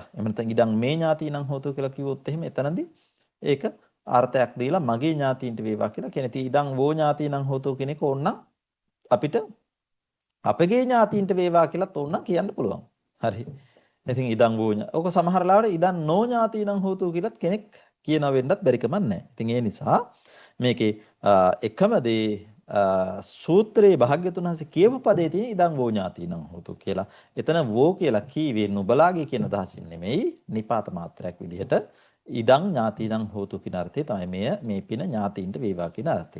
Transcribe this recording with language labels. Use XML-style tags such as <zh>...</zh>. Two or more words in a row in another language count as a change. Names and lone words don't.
<si>එහෙම නැත්නම්</si> <pi>ඉදං මේ ඥාතිනම් හෝතු</pi> <si>කියලා කිව්වොත් එහෙම එතනදී ඒක අර්ථයක් දීලා මගේ ඥාතීන්ට වේවා කියලා කියන. ඉතින්</si> <pi>ඉදං වෝ ඥාතිනම් හෝතු</pi> <si>කියන එක ඕනනම් අපිට අපගේ ඥාතීන්ට වේවා කියලාත් ඕනනම් කියන්න පුළුවන්. හරි. ඉතින්</si> <pi>ඉදං වෝ</pi> <si>ඔක සමහර ලාවට</si> <pi>ඉදං නෝ ඥාතිනම් හෝතු</pi> <si>කියලාත් කෙනෙක් කියනවා වෙන්නත් බැරි කමක් නැහැ. ඉතින් ඒ නිසා මේකේ එකම දේ සූත්‍රයේ භාග්‍යතුන් වහන්සේ කියපු පදේ තියෙන</si> <pi>ඉදං වෝ ඥාතිනම් හොතු</pi> <si>කියලා. එතන වෝ කියලා කීවේ නුබලාගේ කියන අදහසින් නෙමෙයි නිපාත මාත්‍රයක් විදිහට</si> <pi>ඉදං ඥාතිනම් හොතු</pi> <si>කියන අර්ථය තමයි මේ පින ඥාතීන්ට වේවා කියන අර්ථය.</si>